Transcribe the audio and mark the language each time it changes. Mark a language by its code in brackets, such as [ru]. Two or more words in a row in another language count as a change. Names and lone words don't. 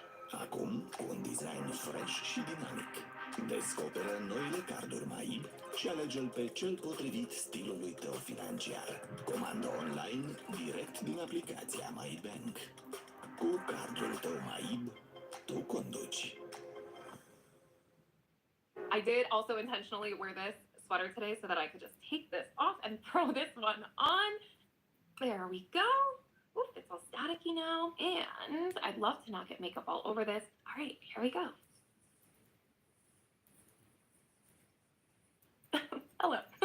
[ro] Acum cu un design fresh și dinamic. Descoperă noile carduri Maib și alege-l pe cel potrivit stilului tău financiar. Comandă online direct din aplicația MyBank. Cu cardul tău Maib, tu conduci. [en] I did also intentionally wear this sweater today so that I could just take this off and throw this one on. There we go. Oof, it's all staticky now. And I'd love to not get makeup all over this. All right, here we go. Hello.